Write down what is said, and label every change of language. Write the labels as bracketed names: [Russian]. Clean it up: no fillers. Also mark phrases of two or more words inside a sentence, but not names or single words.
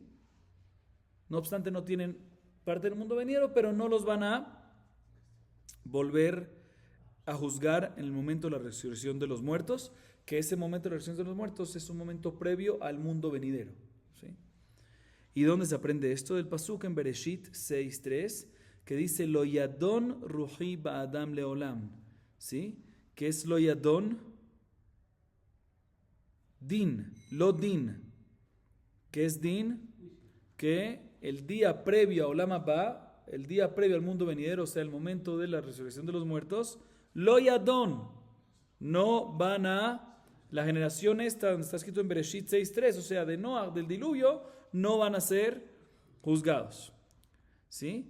[Spanish] No obstante no tienen parte del mundo venidero, pero no los van a volver a juzgar en el momento de la resurrección de los muertos, que ese momento de la resurrección de los muertos es un momento previo al mundo venidero, ¿sí? ¿Y dónde se aprende esto? Del pasuk en Bereshit 6.3, que dice [Hebrew] לא ידון רוחי באדם לעולם, [Spanish] ¿sí? ¿Qué es [Hebrew] לא ידון? [Spanish] Din, [Hebrew] לא דין. [Spanish] ¿Qué es din? Que el día previo a [Hebrew] עולם הבא, [Spanish] el día previo al mundo venidero, o sea, el momento de la resurrección de los muertos, [Hebrew] לא ידון, [Spanish] no van a, la generación esta, está escrito en Bereshit 6.3, o sea, de Noah, del diluvio, no van a ser juzgados, ¿sí?